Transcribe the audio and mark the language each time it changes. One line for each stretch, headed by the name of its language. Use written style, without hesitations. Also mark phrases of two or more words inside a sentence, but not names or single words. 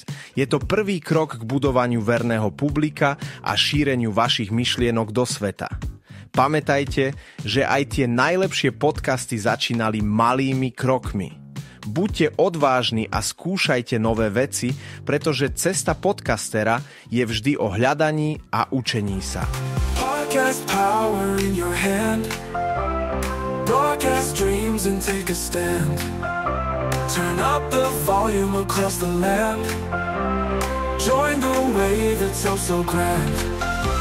Slovak: Je to prvý krok k budovaniu verného publika a šíreniu vašich myšlienok do sveta. Pamätajte, že aj tie najlepšie podcasty začínali malými krokmi. Buďte odvážni a skúšajte nové veci, pretože cesta podcastera je vždy o hľadaní a učení sa.
English: Podcast power in your hand. Broadcast dreams and take a stand. Turn up the volume across the land. Join the wave that's so grand.